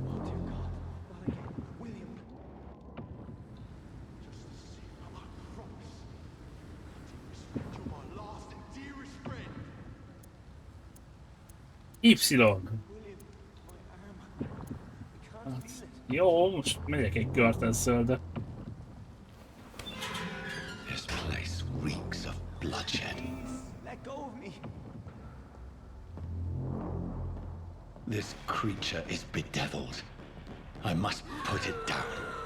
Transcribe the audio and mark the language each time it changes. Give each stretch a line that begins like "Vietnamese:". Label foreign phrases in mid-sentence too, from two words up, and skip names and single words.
Hungarian: Y. Hát, jó, most megyek egy kört ezzel, de...
English: This place reeks of bloodshed. Let go of me. This creature is bedeviled. I must put it down.